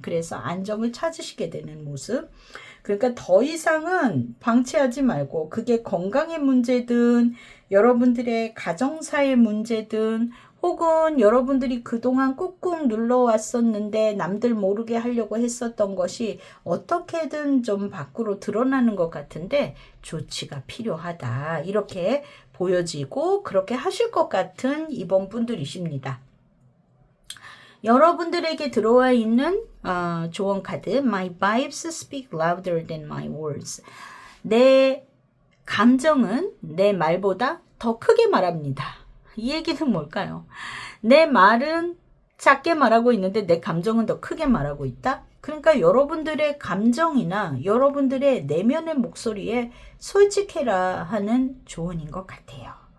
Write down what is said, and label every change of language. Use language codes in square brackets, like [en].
[ko] 그래서 안정을 찾으시게 되는 모습. 그러니까 더 이상은 방치하지 말고 그게 건강의 문제든 여러분들의 가정사의 문제든 혹은 여러분들이 그동안 꾹꾹 눌러왔었는데 남들 모르게 하려고 했었던 것이 어떻게든 좀 밖으로 드러나는 것 같은데 조치가 필요하다. 이렇게 보여지고 그렇게 하실 것 같은 이번 분들이십니다. 여러분들에게 들어와 있는 조언 카드 [en] My vibes speak louder than my words. [ko] 내 감정은 내 말보다 더 크게 말합니다. 이 얘기는 뭘까요? 내 말은 작게 말하고 있는데 내 감정은 더 크게 말하고 있다? 그러니까 여러분들의 감정이나 여러분들의 내면의 목소리에 솔직해라 하는 조언인 것 같아요.